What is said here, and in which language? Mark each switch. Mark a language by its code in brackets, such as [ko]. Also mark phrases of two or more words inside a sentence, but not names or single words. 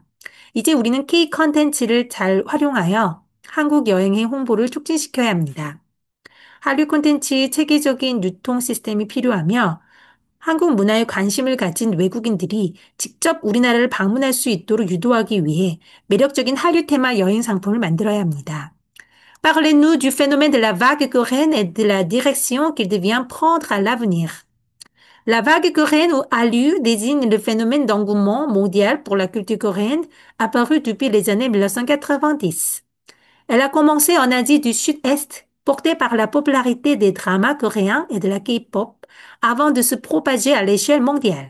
[ko] 이제 우리는 K 컨텐츠를 잘 활용하여 한국 여행의 홍보를 촉진시켜야 합니다. 한류 콘텐츠의 체계적인 유통 시스템이 필요하며 한국 문화에 관심을 가진 외국인들이 직접 우리나라를 방문할 수 있도록 유도하기 위해 매력적인 한류 테마 여행 상품을 만들어야 합니다. [fr] Parlez-nous du phénomène de la vague coréenne et de la direction qu'il devient prendre à l'avenir. La vague coréenne ou Hallyu désigne le phénomène d'engouement mondial pour la culture coréenne apparu depuis les années 1990. Elle a commencé en Asie du Sud-Est, portée par la popularité des dramas coréens et de la K-pop, avant de se propager à l'échelle mondiale.